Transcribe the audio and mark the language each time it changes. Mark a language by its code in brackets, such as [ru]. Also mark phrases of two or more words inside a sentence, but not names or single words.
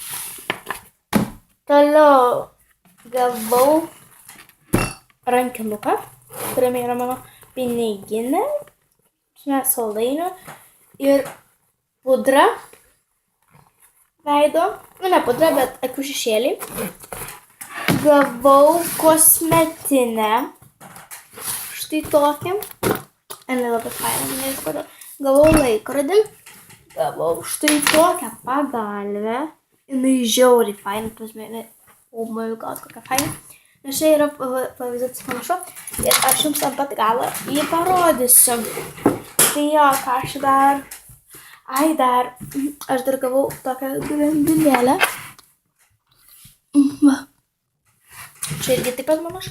[lt] Toliau gavau rankinuką, kuriame yra mano piniginė, saldainių ir pudra veido, ne pudra, bet akių šešėlį. Gavau kosmetinę, štai tokią, labai faina, nežinau kodėl. Gavau laikrodį, gavau štai tokią pagalvę. Jinai žiauriai faina, [en] oh my god, [lt] kokia faina. Nes čia yra pavyzdys panašu ir aš jums ant pat galo jį parodysiu. Tai jo, ką aš dar, aš dar gavau tokią grandinėlę. Čia irgi taip pat panašu.